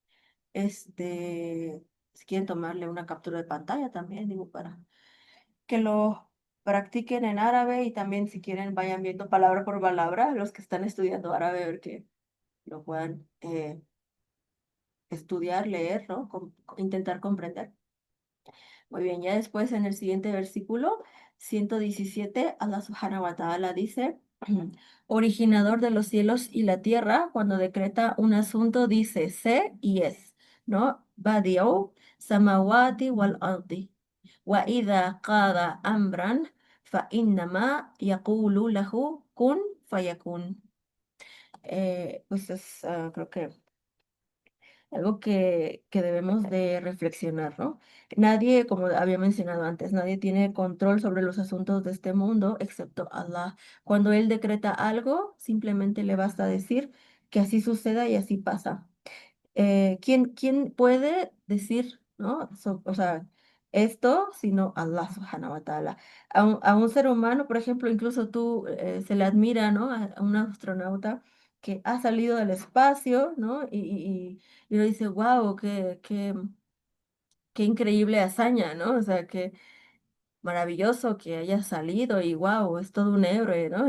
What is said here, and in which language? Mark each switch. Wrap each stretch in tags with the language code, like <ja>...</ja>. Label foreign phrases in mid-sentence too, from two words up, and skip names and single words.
<es>Si quieren tomarle una captura de pantalla también, digo, para que lo practiquen en árabe y también si quieren vayan viendo palabra por palabra, los que están estudiando árabe, a ver que lo puedan estudiar, leer, ¿no? Intentar comprender. Muy bien, ya después en el siguiente versículo, 117,</es> <ar>الله سبحانه وتعالى</ar> <es>dice, originador de los cielos y la tierra, cuando decreta un asunto, dice sé y es, ¿no?</es> <ar>بديع السماوات والأرض وإذا قضى أمرا فإنما يقول له كن فيكون.</ar> <es>Pues es, creo que algo que debemos de reflexionar, ¿no? Nadie, como había mencionado antes, nadie tiene control sobre los asuntos de este mundo excepto Allah. Cuando Él decreta algo, simplemente le basta decir que así suceda y así pasa. ¿Quién puede decir, ¿no? O sea, esto, sino</es> <ar>الله سبحانه وتعالى.</ar> <es>A un ser humano, por ejemplo, incluso tú se le admira, ¿no? A un astronauta que ha salido del espacio, ¿no? Y uno dice, wow, qué increíble hazaña, ¿no? O sea, qué maravilloso que haya salido y wow, es todo un héroe, ¿no?</es>